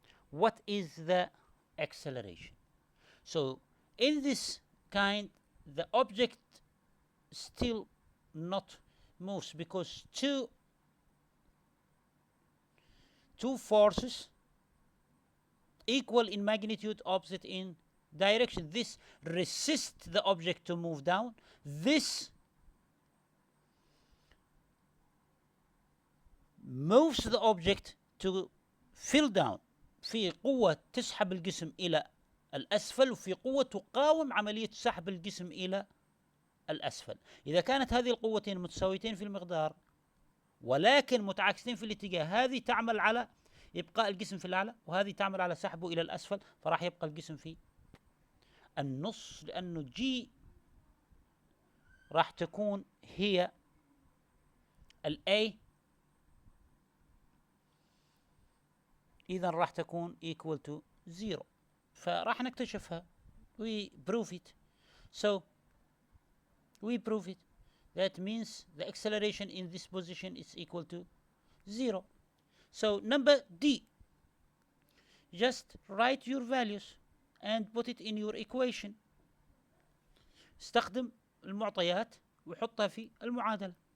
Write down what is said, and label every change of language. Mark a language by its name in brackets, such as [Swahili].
[English] What is the acceleration? So in this kind, the object still not moves because two forces equal in magnitude, opposite in direction. This resists the object to move down. This moves the object to fill down. [Arabic] في قوة تسحب الجسم إلى الأسفل وفي قوة تقاوم عملية سحب الجسم إلى الأسفل. إذا كانت هذه القوتين متساويتين في المقدار ولكن متعاكستين في الاتجاه، هذه تعمل على إبقاء الجسم في الأعلى وهذه تعمل على سحبه إلى الأسفل، فراح يبقى الجسم في النص، لأنه جي راح تكون هي الأي، إذا راح تكون [English] equal to 0. [Arabic] فراح نكتشفها. [English] we prove it. So we prove it. That means the acceleration in this position is equal to 0. So number D, just write your values and put it in your equation. [Arabic] استخدم المعطيات وحطها في المعادلة.